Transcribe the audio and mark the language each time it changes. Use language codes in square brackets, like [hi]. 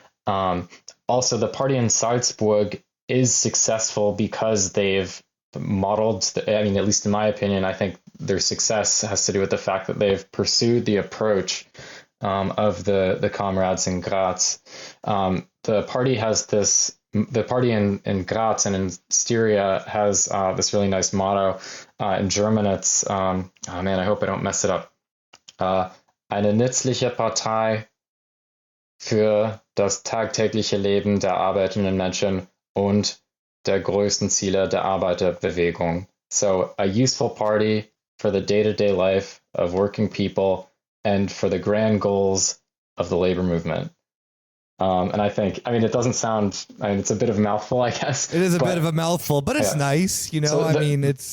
[en] Also, the party in Salzburg is successful because they've modeled, at least in my opinion, I think their success has to do with the fact that they've pursued the approach of the comrades in Graz. The party has this, the party in Graz and in Styria has this really nice motto. In German, it's, I hope I don't mess it up. [de] Eine nützliche Partei für das tagtägliche Leben der arbeitenden Menschen und der größten Ziele der Arbeiterbewegung. [en] So a useful party for the day-to-day life of working people and for the grand goals of the labor movement. And I think, I mean, it doesn't sound, I mean, it's a bit of a mouthful, I guess. It is a bit of a mouthful, but it's nice, you know. So it's